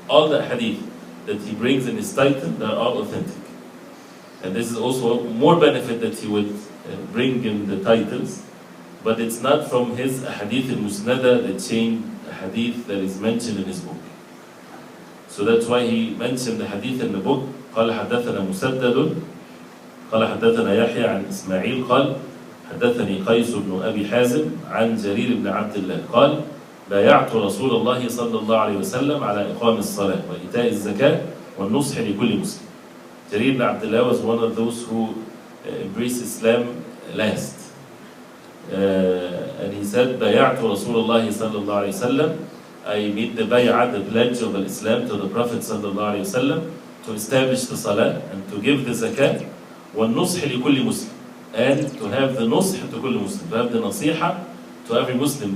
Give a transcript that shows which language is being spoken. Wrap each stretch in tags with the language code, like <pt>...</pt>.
<en>All the hadith that he brings in his title, they're all authentic. And this is also more benefit that he would bring in the titles, but it's not from his hadith al-musnada, the chain hadith that is mentioned in his book. So that's why he mentioned the hadith in the book.</en> <ar>قال حدثنا مسدد قال حدثنا يحيى عن إسماعيل قال حدثني قيس بن أبي حازم عن جرير بن عبد الله قال بايعت رسول الله صلى الله عليه وسلم على إقام الصلاة وإيتاء الزكاة والنصح لكل مسلم.</ar> <en>Jarir ibn Abdullah was one of those who embraced Islam last. And he said,</en> <ar>بايعت رسول الله صلى الله عليه وسلم,</ar> <en>I made the bay'ah, the pledge of Islam, to the Prophet صلى الله عليه وسلم, to establish the salah and to give the zakat,</en> <ar>والنصح لكل مسلم,</ar> <en>and to have the nush to كل Muslim, to have the nasiha to every Muslim.</en>